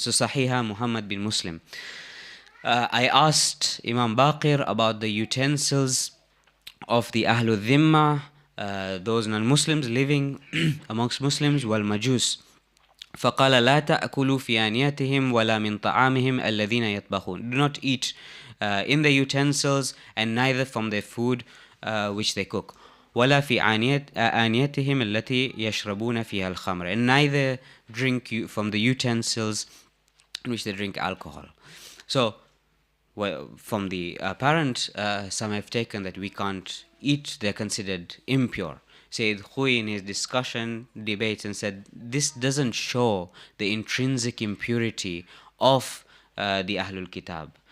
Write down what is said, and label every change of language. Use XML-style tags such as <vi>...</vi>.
<en>So Sahiha Muhammad bin Muslim. I asked Imam Baqir about the utensils of the Ahlul Dhimma, those non-Muslims living amongst Muslims, wal-Majus.</en> <ar>فقال لا تأكلوا في آنيتهم ولا من طعامهم الذين يطبخون.</ar> <en>Do not eat in the utensils and neither from their food which they cook.</en> <ar>ولا في آنيتهم التي يشربون فيها الخمر.</ar> <en>And neither drink from the utensils in which they drink alcohol. So, well, from the apparent, some have taken that we can't eat, they're considered impure. Sayyid Khouy in his discussion, debates and said, this doesn't show the intrinsic impurity of the Ahlul Kitab.</en>